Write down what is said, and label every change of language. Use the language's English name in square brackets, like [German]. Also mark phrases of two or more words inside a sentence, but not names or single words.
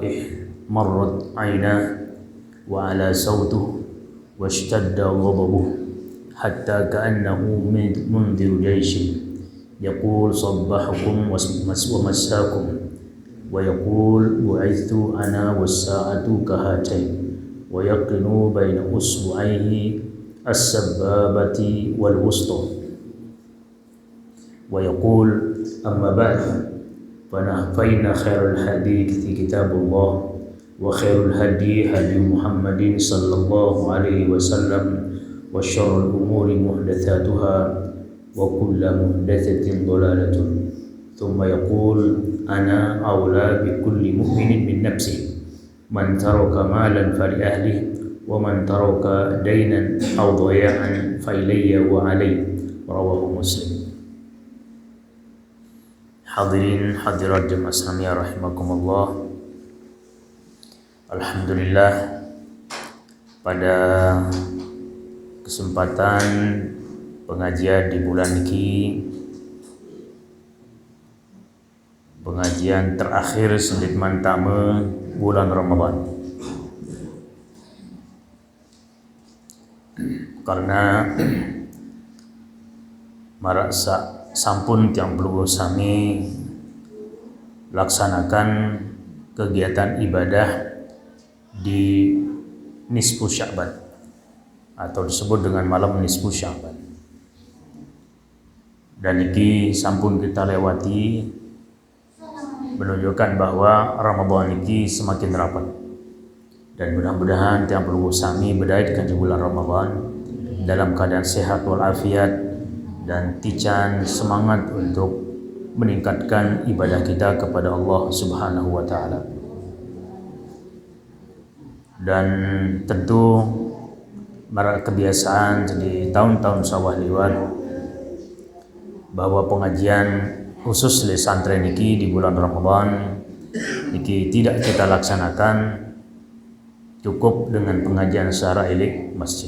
[Arabic] مرت عيناه وعلا صوته واشتد غضبه حتى كأنه منذر جيش يقول صبحكم ومساكم ويقول بعثت أنا والساعة كهاتين ويقرن بين إصبعيه السبابة والوسطى ويقول أما بعد فإن خير الحديث كتاب الله وخير الهدي هدي محمد صلى الله عليه وسلم وشر الأمور محدثاتها وكل محدثة ضلالة. ثم يقول أنا أولى بكل مؤمن من نفسه من ترك مالا فلأهله ومن ترك دينا أو ضياعا فإلي وعلي رواه مسلم. [Indonesian] Hadirin hadirat jemaah Islamiyah rahimakumullah. Alhamdulillah, pada kesempatan pengajian di bulan ini, pengajian terakhir Selit Mantame bulan Ramadan, karena [Sasak] marasa sampun tiang pelungguh sami [Indonesian] laksanakan kegiatan ibadah di nisfu Sya'ban atau disebut dengan malam nisfu Sya'ban, dan ini sampun kita lewati, menunjukkan bahwa Ramadan ini semakin rapat, dan mudah-mudahan [Sasak] tiang pelungguh sami [Indonesian] berdaya di bulan Ramadan dalam keadaan sehat walafiat dan tican semangat untuk meningkatkan ibadah kita kepada Allah [Arabic] سبحانه وتعالى. [Indonesian] Dan tentu kebiasaan di tahun-tahun [Sasak] sawah liwat [Indonesian] bahwa pengajian khusus di santren ini di bulan Ramadan ini tidak kita laksanakan cukup dengan pengajian secara ilik masjid.